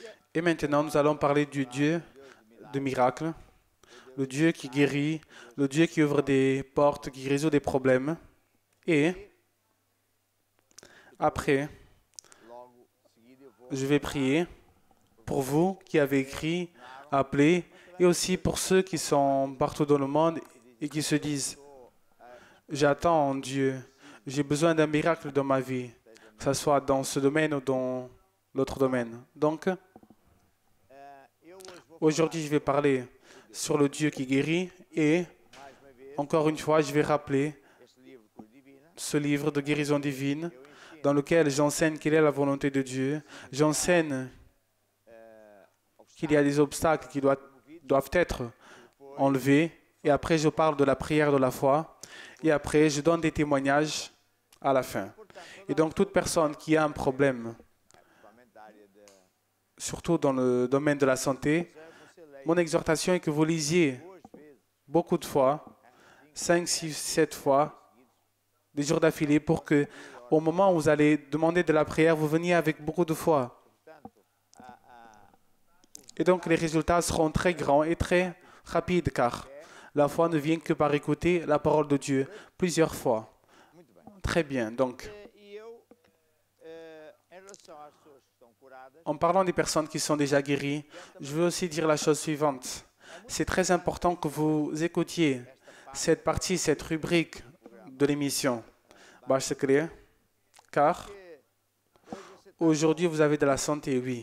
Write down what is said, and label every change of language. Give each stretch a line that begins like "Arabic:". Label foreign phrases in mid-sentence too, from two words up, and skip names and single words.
French: Et maintenant, nous allons parler du Dieu de miracles, le Dieu qui guérit, le Dieu qui ouvre des portes, qui résout des problèmes. Et après,
Portuguese: logo seguido eu vou
French: je vais prier pour vous qui avez écrit, appelé, et aussi pour ceux qui sont partout dans le monde et qui se disent, j'attends Dieu, j'ai besoin d'un miracle dans ma vie, que ce soit dans ce domaine ou dans l'autre domaine. Donc,
Portuguese: eu hoje vou
French: aujourd'hui, je vais parler sur le Dieu qui guérit et,
Portuguese: mais uma vez
French: encore une fois, je vais rappeler
Portuguese: este livro Cura Divina.
French: ce livre de guérison divine dans lequel j'enseigne quelle est la volonté de Dieu. J'enseigne qu'il y a des obstacles qui doivent être enlevés. Et après, je parle de la prière de la foi. Et après, je donne des témoignages à la fin. Et donc, toute personne qui a un problème,
Portuguese: Principalmente da área da
French: surtout dans le domaine de la santé,
Portuguese: você leia
French: mon exhortation est que vous lisiez
Portuguese: duas vezes
French: beaucoup de fois, 5, 6, 7 fois, des jours d'affilée, pour que au moment où vous allez demander de la prière, vous veniez avec beaucoup de foi.
Portuguese: portanto
French: Et donc les résultats seront très grands et très rapides, car la foi ne vient que par écouter la parole de Dieu plusieurs fois.
Portuguese: muito bem.
French: Très bien. Donc,
Portuguese: E eu em relação às pessoas que estão curadas,
French: en parlant des personnes qui sont déjà guéries, je veux aussi dire la chose suivante. C'est très important que vous écoutiez cette partie, cette rubrique de l'émission. Baixe clé, car aujourd'hui vous avez de la santé, oui.